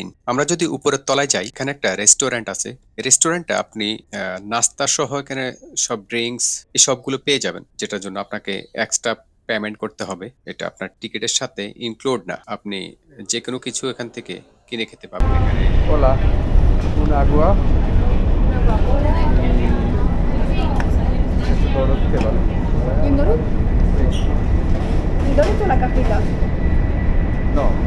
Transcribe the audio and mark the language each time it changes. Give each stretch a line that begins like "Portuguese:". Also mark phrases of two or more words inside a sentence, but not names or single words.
Bangla: আমরা যদি উপরের তলায় যাই, এখানে একটা রেস্টুরেন্ট আছে। রেস্টুরেন্টে আপনি নাস্তা সহ এখানে সব ড্রিঙ্কস এই সবগুলো পেয়ে যাবেন, যেটার জন্য আপনাকে
English: extra payment
Bangla: করতে হবে। এটা আপনার টিকিটের সাথে ইনক্লুড না, আপনি যে কোনো কিছু এখান থেকে কিনে খেতে পাবেন এখানে।
Spanish: Hola, un agua. ¿Doros qué vale? ¿Y un Dorut? Sí. ¿El Dorut o la cajita? No.